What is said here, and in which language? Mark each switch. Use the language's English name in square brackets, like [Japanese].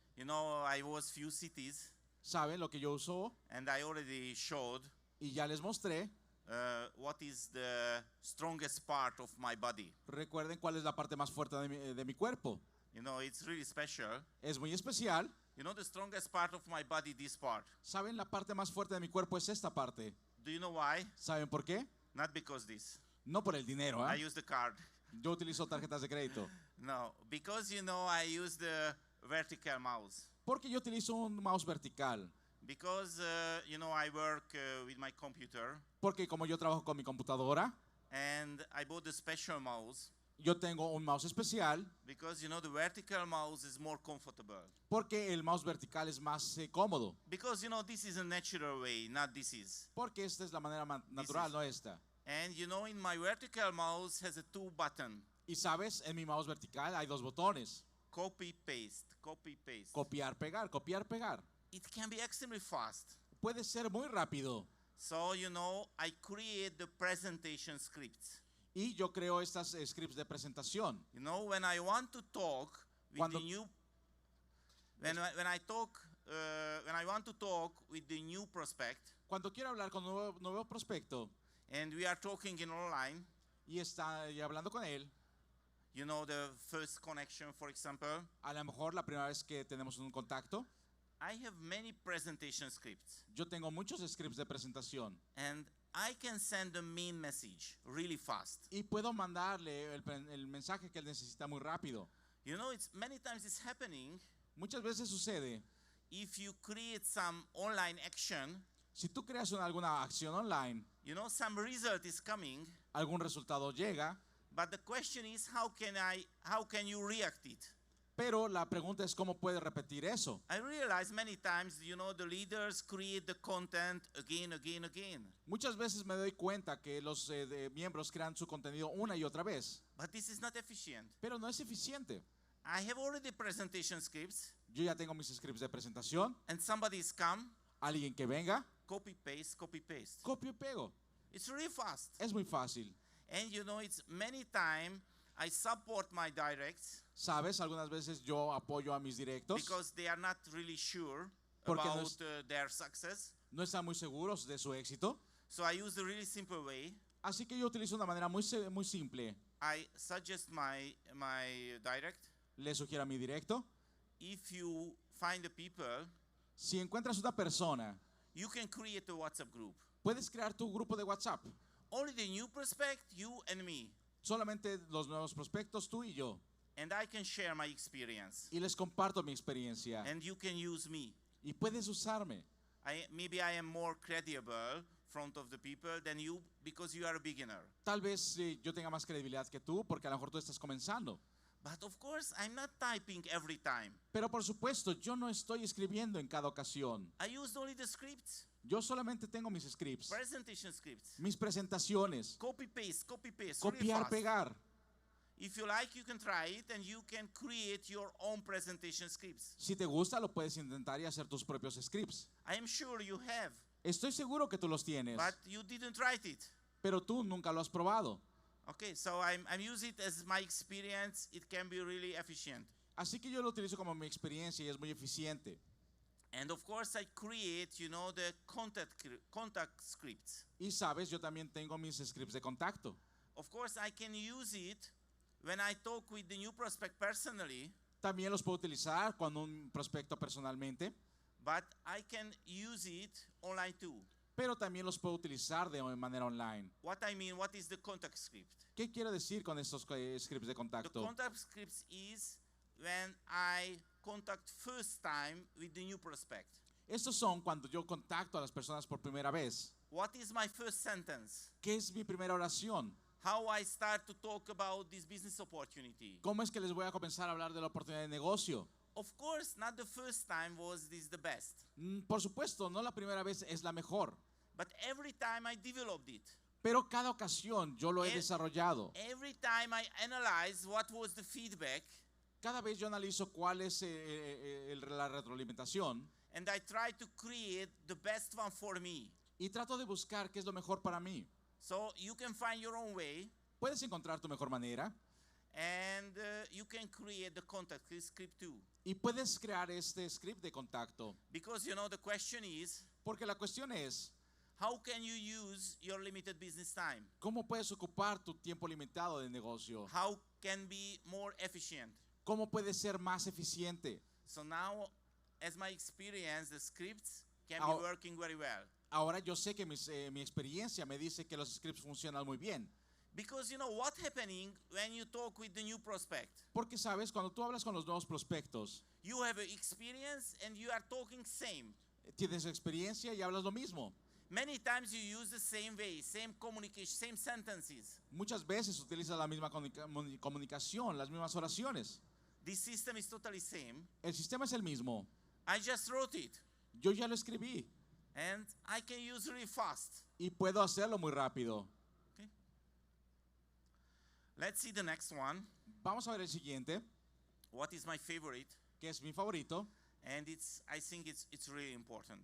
[English] You know, I was few cities, [Spanish] ¿Saben lo que yo uso? [English] and I already showed [Spanish] Y ya les mostré. [English] what is the strongest part of my body. [Spanish] Recuerden cuál es la parte más fuerte de mi cuerpo. [English] You know, it's really special. [Spanish] Es muy especial. [English] You know, the strongest part of my body, this part. [Spanish] ¿Saben? La parte más fuerte de mi cuerpo es esta parte. [English] Do you know why? [Spanish] ¿Saben por qué? [English] Not because this. [Spanish] No por el dinero, [English] I ¿eh? use the card. [Spanish] Yo utilizo tarjetas de crédito. [English] No, because I use the vertical mouse. [Spanish] Porque yo utilizo un mouse vertical. [English] Because I work with my computer, [Spanish] Porque como yo trabajo con mi computadora, [English] and I bought the special mouse. [Spanish] yo tengo un mouse especial. [English] Because the vertical mouse is more comfortable. [Spanish] Porque el mouse vertical es más cómodo. [English] Because this is a natural way, not this is. [Spanish] Porque esta es la manera natural, [English] is. [Spanish] no esta. [English] And in my vertical mouse has a 2 button. [Spanish] Y sabes, en mi mouse vertical hay 2 botones. [English] Copy, paste, copy, paste. [Spanish] Copiar, pegar, copiar, pegar. [English] It can be extremely fast. [Spanish] Puede ser muy rápido. [English] So, I create the presentation scripts. [Spanish] Y yo creo estas scripts de presentación. [English] When I want to talk with [Spanish] Cuando- [English] the new, when I want to talk with the new prospect, [Spanish] Cuando quiero hablar con un nuevo prospecto [English] and we are talking in online, [Spanish] y está y hablando con él, [English] the first connection, for example, [Spanish] a lo mejor la primera vez que tenemos un contacto, [English] I have many presentation scripts, [Spanish] yo tengo muchos scripts de presentación [English] and I can send a main message really fast. [Spanish] y puedo mandarle el mensaje que él necesita muy rápido. [English] It's many times it's happening [Spanish] Muchas veces sucede, [English] if you create some online action, [Spanish] si tú creas alguna acción online, [English] some result is coming, [Spanish] algún resultado llega, [English] but the question is how can you react it? [Spanish] pero la pregunta es cómo puedes repetir eso. [English] I realize many times, the leaders create the content again. [Spanish] Muchas veces me doy cuenta que los miembros crean su contenido una y otra vez, [English] But this is not efficient. [Spanish] pero no es eficiente. [English] I have already presentation scripts, [Spanish] Yo ya tengo mis scripts de presentación, [English] and somebody's come, [Spanish] alguien que venga, [English] copy, paste, copy, paste. [Spanish] copio y pego. [English] It's really fast. [Spanish] Es muy fácil. [English] And it's many times I support my directs [Spanish] Sabes, algunas veces yo apoyo a mis directos [English] because they are not really sure [Spanish] Porque no [English] about [Spanish] es- [English] their success. [Spanish] no están muy seguros de su éxito. [English] So I use the really simple way. [Spanish] Así que yo utilizo una manera muy simple. [English] I suggest my direct. [Spanish] Le sugiero a mi directo. [English] If you find the people, [Spanish] Si encuentras una persona, [English] you can create a WhatsApp group. [Spanish] puedes crear tu grupo de WhatsApp. [English] Only the new prospect, you and me. [Spanish] Solamente los nuevos prospectos, tú y yo. [English] And I can share my experience. [Spanish] Y les comparto mi experiencia. [English] And you can use me. [Spanish] Y puedes usarme. [English] Maybe I am more credible front of the people than you because you are a beginner. [Spanish] Tal vez yo tenga más credibilidad que tú porque a lo mejor tú estás comenzando. [English] But of course, I'm not typing every time. [Spanish] Pero por supuesto, yo no estoy escribiendo en cada ocasión. [English] I use only the scripts, [Spanish] Yo solamente tengo mis scripts, [English] presentation scripts. [Spanish] mis presentaciones, [English] Copy, paste, really [Spanish] copiar, [English] fast. [Spanish] pegar. [English] If you like, you can try it and you can create your own presentation scripts. [Spanish] Si te gusta, lo puedes intentar y hacer tus propios scripts. [English] I am sure you have, [Spanish] Estoy seguro que tú los tienes, [English] but you didn't write it. [Spanish] pero tú nunca lo has probado. [English] Okay, so I'm using it as my experience. It can be really efficient. [Spanish] Así que yo lo utilizo como mi experiencia y es muy eficiente. [English] And of course, I create, the contact scripts. [Spanish] Y sabes, yo también tengo mis scripts de contacto. [English] Of course, I can use it when I talk with the new prospect personally, [Spanish] También los puedo utilizar cuando un prospecto personalmente, [English] but I can use it online too. [Spanish] pero también los puedo utilizar de manera online. [English] What I mean, what is the contact script? [Spanish] ¿Qué quiero decir con estos scripts de [English] The [Spanish] contacto? [English] contact scripts is when I contact first time with the new prospect. [Spanish] Estos son cuando yo contacto a las personas por primera vez. [English] What is my first sentence? [Spanish] ¿Qué es mi primera oración? [English] How I start to talk about this business opportunity. [Spanish] ¿Cómo es que les voy a comenzar a hablar de la oportunidad de negocio? [English] Of course, not the first time was this the best, [Spanish] Por supuesto, no la primera vez es la mejor, [English] but every time I developed it. [Spanish] pero cada ocasión yo lo he desarrollado. [English] Every time I analyze what was the feedback, [Spanish] Cada vez yo analizo cuál es la retroalimentación [English] and I try to create the best one for me. [Spanish] y trato de buscar qué es lo mejor para mí. [English] So you can find your own way, [Spanish] Puedes encontrar tu mejor manera [English] and you can create the contact script too. [Spanish] y puedes crear este script de contacto. [English] Because the question is, [Spanish] Porque la cuestión es, [English] how can you use your limited business time? [Spanish] ¿cómo puedes ocupar tu tiempo limitado de negocio? [English] How can be more efficient? [Spanish] ¿Cómo puedes ser más eficiente? [English] So now, as my experience, the scripts can [Spanish] Ahora- [English] be working very well. [Spanish] Ahora yo sé que mi experiencia me dice que los scripts funcionan muy bien. [English] Because you know what happening when you talk with the new prospect. [Spanish] Porque sabes, cuando tú hablas con los nuevos prospectos, [English] You have an experience and you are talking same. [Spanish] tienes experiencia y hablas lo mismo. [English] Many times you use the same way, same communication, same sentences. [Spanish] Muchas veces utilizas la misma comunicación, las mismas oraciones. [English] This system is totally same. [Spanish] El sistema es el mismo. [English] I just wrote it [Spanish] Yo ya lo escribí [English] and I can use really fast. [Spanish] y puedo hacerlo muy rápido. [English] Okay. Let's see the next one. [Spanish] Vamos a ver el siguiente, [English] What is my favorite? [Spanish] que es mi favorito [English] And I think it's really important.